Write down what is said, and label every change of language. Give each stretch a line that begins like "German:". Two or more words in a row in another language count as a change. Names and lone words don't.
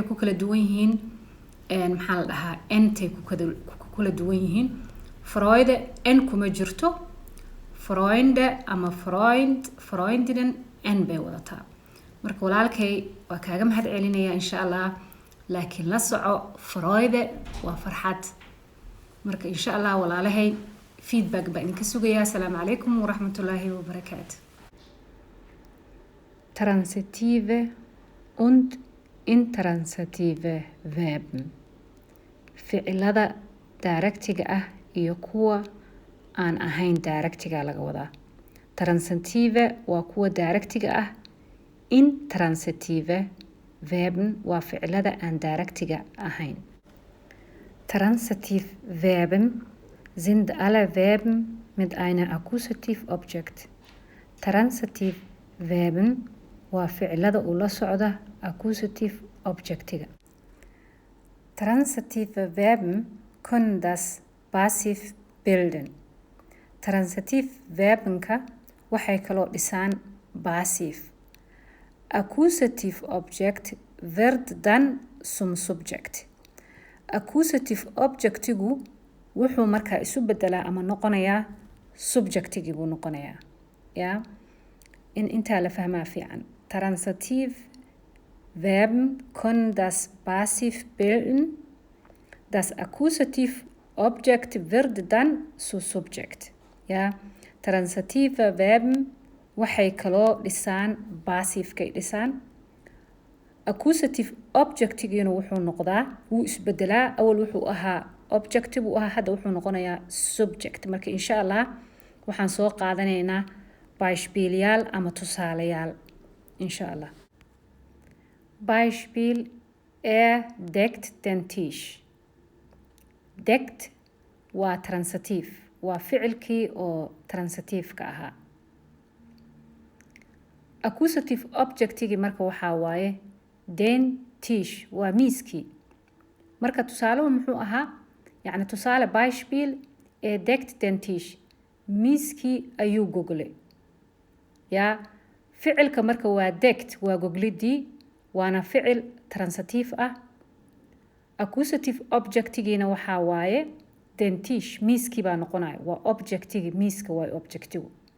Somali: ku kala duwan yihiin maxaa la dhahaa entay ku kala duwan yihiin Freud en kuma jirto Freunde ama Freundinnen en bay wadataa marka walaalkay waa kaaga mahad celinaya
Arabic: إن شاء الله
Somali: laakiin la soco Freud waa farxad marka
Arabic: إن شاء الله
Somali: walaalahay feedback baan idinka sugayaa
Arabic: السلام عليكم ورحمة الله وبركاته
German: Transitive und intransitive Verben
Somali: ficilada directiga ah iyo kuwa aan ahayn directiga laga wadaa transitive waa kuwa directiga ah
German: intransitive Verben
Somali: waa ficilada aan directiga ahayn
German: Transitive Verben sind alle Verben mit einer Akkusativobjekt Transitive Verben
Somali: waa ficilada ula socda accusative objektiga
German: Transitive Verben können das Passiv bilden. Transitive Verbenka
Somali: waxay kaloo dhisaan Passiv.
German: Accusative Object wird dann zum Subject.
Somali: Accusative Objectigu wuxuu markaa isu bedelaa ama noqonayaa subjectigi buu noqonayaa. Ja? Intaa la fahmaa fiican.
German: Transitive Verben können das Passiv bilden. Das Akkusativobjekt wird dann zu Subjekt.
Somali: Ja?
German: Transitive Verben
Somali: waxay kaloo dhisaan Passivkay dhisaan. Accusative Objectigiina wuxuu noqdaa wuu isbedelaa awal wuxuu ahaa objective uu ahaa hadda wuxuu noqonayaa subject marka
Arabic: إن شاء الله
Somali: waxaan soo qaadanaynaa Beispielyaal ama tusaalayaal
Arabic: إن شاء الله
German: Beispiel deckt den Tisch
Somali: deckt waa transitive waa ficilkii oo transitive-ka ahaa accusative objectigi marka waxaa waaye
German: den Tisch
Somali: waa miiskii marka tusaaluhu muxuu ahaa yacni tusaale
German: Beispiel deckt den Tisch
Somali: miiskii ayuu goglay yaa ficilka marka waa deckt waa goglidii waana ficil transitive ah accusative objectigiina waxaa waaye
German: den Tisch
Somali: miiskii baa noqonaya waa objectigi miiska waa objectigu